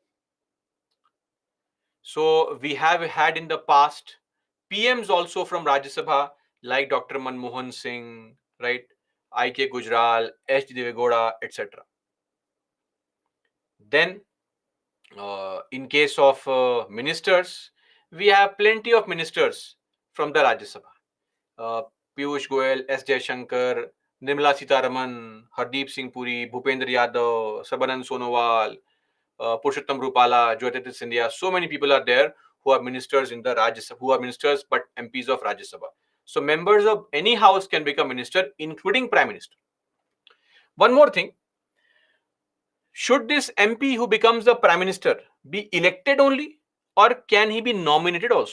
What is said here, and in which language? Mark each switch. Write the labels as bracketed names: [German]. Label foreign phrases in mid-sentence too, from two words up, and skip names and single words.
[English] So we have had in the past PMs also from Rajya Sabha, like Dr. Manmohan Singh, right? I.K. Gujral, H.D. Devegowda, etc. Then, in case of ministers, we have plenty of ministers from the Rajya Sabha. Piyush Goyal, S. Jaishankar, Nirmala Sitharaman, Hardeep Singh Puri, Bhupendra Yadav, Sarbanand Sonowal, Purushottam Rupala, Jyotiraditya Scindia. So many people are there who are ministers in the Rajya Sabha, who are ministers but MPs of Rajya Sabha. So members of any house can become minister, including Prime Minister. One more thing. Should this MP who becomes the Prime Minister be elected only, or can he be nominated also?